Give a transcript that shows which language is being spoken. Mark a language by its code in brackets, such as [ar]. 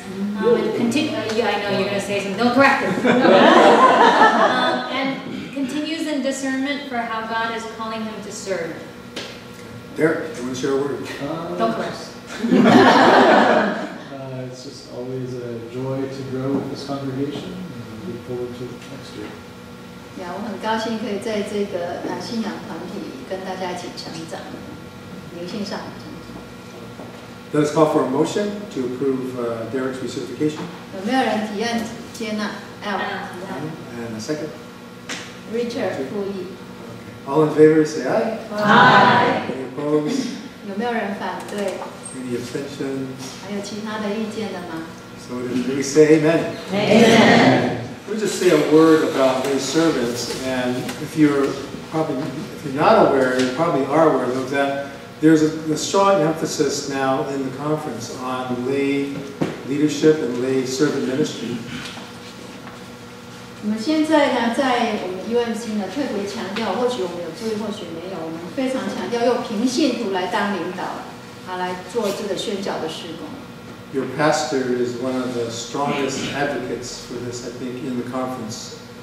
[en] Yeah, I know you're going to say something. Don't correct him. And continues in discernment for how God is calling him to serve. Derek, you want to share a word? Don't correct. It's just always a joy to grow with this congregation, and look forward to next year. [zh] 呀，我很高兴可以在这个信仰团体跟大家一起成长，灵性上的成长。 [en] Let us call for a motion to approve Derek's recertification. [zh] 有没有人提案接纳 ？L [en] And a second. [zh] Richard 复议。 [en] All in favor, say aye. Aye. Any opposed? [zh] 有没有人反对？ [en] Any abstentions? [zh] 还有其他的意见的吗？ [en] So we say amen. Amen. Let me just say a word about lay servants, and if you're not aware, you probably are aware of that. There's a strong emphasis now in the conference on lay leadership and lay servant ministry. [zh] 我们现在呢，在我们 UMC 呢特别强调，或许我们有注意，或许没有，我们非常强调用平信徒来当领导，来做这个宣教的事工。 [en] Your pastor is one of the strongest advocates for this, I think, in the conference.